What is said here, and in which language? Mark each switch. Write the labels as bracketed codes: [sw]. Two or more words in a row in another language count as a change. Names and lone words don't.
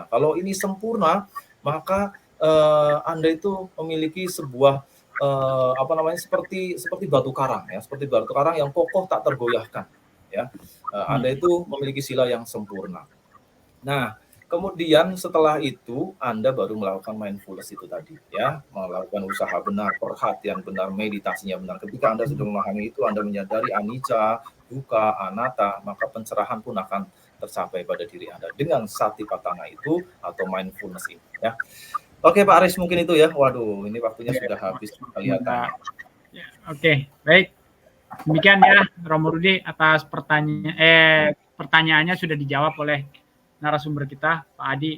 [id] Kalau ini sempurna, maka Anda itu memiliki sebuah seperti batu karang ya, seperti batu karang yang kokoh tak tergoyahkan ya. Anda itu memiliki sila yang sempurna. Nah, Kemudian setelah itu Anda baru melakukan mindfulness itu tadi ya, melakukan usaha benar, perhatian benar, meditasinya benar. Ketika Anda sudah memahami itu, Anda menyadari [pi] anicca, dukkha, anatta, [id] maka pencerahan pun akan tercapai pada diri Anda dengan satipatthana itu atau mindfulness itu ya. Oke Pak Aris, mungkin itu ya. Waduh, ini waktunya sudah habis kelihatannya. Ya, oke, baik. Demikian ya Romo Rudi atas pertanyaannya sudah dijawab oleh narasumber kita, Pak Adi.